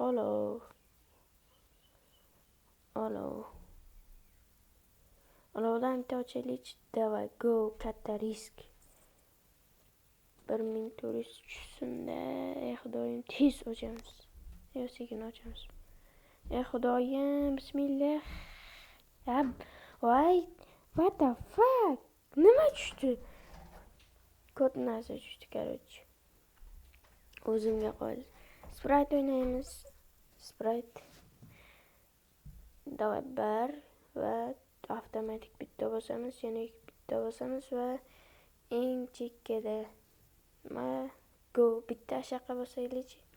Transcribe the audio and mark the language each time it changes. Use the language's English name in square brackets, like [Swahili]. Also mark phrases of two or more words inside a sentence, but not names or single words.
[Uzbek] Olovdan bitta ochaylik. Davay, go, katta risk. 1400 tushsin-da. Xudoyim, tez ochamiz. Yo, sekin ochamiz. Xudoyim, bismillah. Voy, [English] what the fuck? [Uzbek] Nima tushdi? Kod narsa tushdi, короче. O'zimga qoldi. Sprite o'ynaymiz. Sprite. Davay 1 va avtomatik bitta bosamiz, yana bitta bosamiz va eng chekkada go bitta shaqa bosaylik.